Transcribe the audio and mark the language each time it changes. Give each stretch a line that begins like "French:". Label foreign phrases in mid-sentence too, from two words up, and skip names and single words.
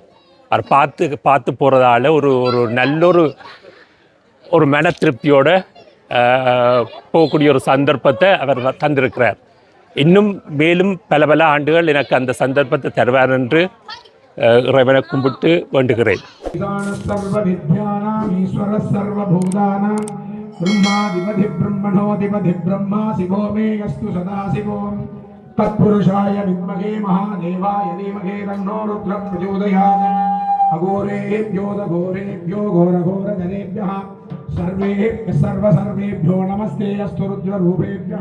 Tamil: அவர் பார்த்து போகிறதால ஒரு நல்ல ஒரு மன திருப்தியோடு போகக்கூடிய ஒரு சந்தர்ப்பத்தை அவர் தந்திருக்கிறார். இன்னும் மேலும் பல ஆண்டுகள் எனக்கு அந்த சந்தர்ப்பத்தை தருவார் என்று இறைவனை கும்பிட்டு வேண்டுகிறேன்.
Sanskrit: तत्पुरुषाय विद्महे महादेवाय धीमहि तन्नो रुद्रः प्रचोदयात्। अघोरेभ्यो घोरेभ्यो घोरघोरजनेभ्यः सर्वेभ्यो नमस्ते अस्तु रुद्ररूपेभ्यः।